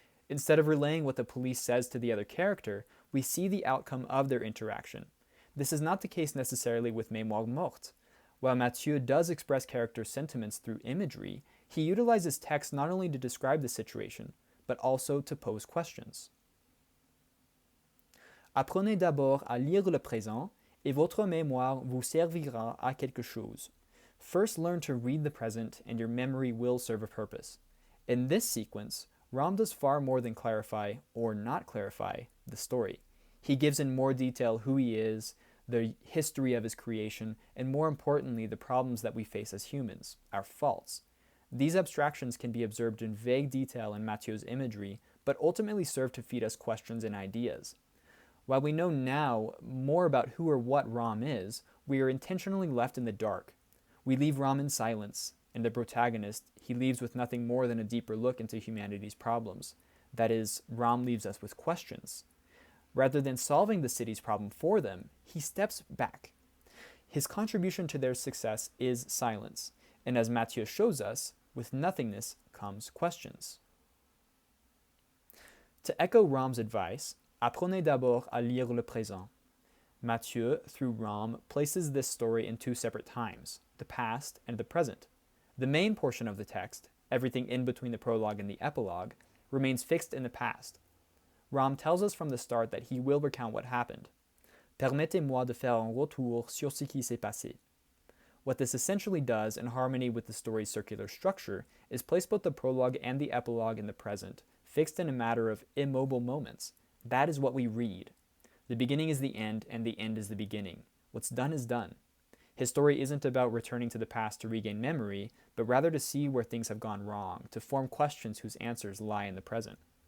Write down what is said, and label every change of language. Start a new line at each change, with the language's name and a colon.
English: Instead of relaying what the police says to the other character, we see the outcome of their interaction. This is not the case necessarily with Mémoire Morte. While Mathieu does express character sentiments through imagery, he utilizes text not only to describe the situation, but also to pose questions.
French: Apprenez d'abord à lire le présent, et votre mémoire vous servira à quelque chose.
English: First learn to read the present, and your memory will serve a purpose. In this sequence, Ram does far more than clarify, or not clarify, the story. He gives in more detail who he is, the history of his creation, and more importantly, the problems that we face as humans, our faults. These abstractions can be observed in vague detail in Mathieu's imagery, but ultimately serve to feed us questions and ideas. While we know now more about who or what Ram is, we are intentionally left in the dark. We leave Ram in silence, and the protagonist, he leaves with nothing more than a deeper look into humanity's problems. That is, Ram leaves us with questions. Rather than solving the city's problem for them, he steps back. His contribution to their success is silence, and as Mathieu shows us, with nothingness comes questions. To echo Ram's advice,
French: apprenez d'abord à lire le présent.
English: Mathieu, through Ram, places this story in two separate times, the past and the present. The main portion of the text, everything in between the prologue and the epilogue, remains fixed in the past. Ram tells us from the start that he will recount what happened.
French: Permettez-moi de faire un retour sur ce qui s'est passé.
English: What this essentially does, in harmony with the story's circular structure, is place both the prologue and the epilogue in the present, fixed in a matter of immobile moments. That is what we read. The beginning is the end, and the end is the beginning. What's done is done. His story isn't about returning to the past to regain memory, but rather to see where things have gone wrong, to form questions whose answers lie in the present.